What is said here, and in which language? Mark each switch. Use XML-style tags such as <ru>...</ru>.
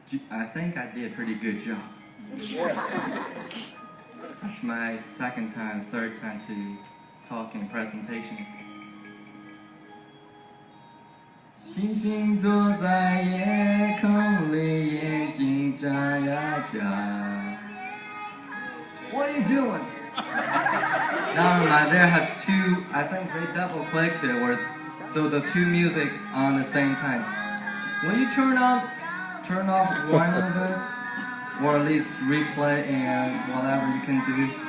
<en>I think I did a pretty good job. Yes. That's my second time, third time to talk in presentation.</en> <zh>星星坐在夜空里，眼睛眨呀眨。</zh> <en>What are you doing? Never mind, they have two, I think they double clicked it, so the two music on the same time. When you turn off one of it, or at least replay and whatever you can do.</en>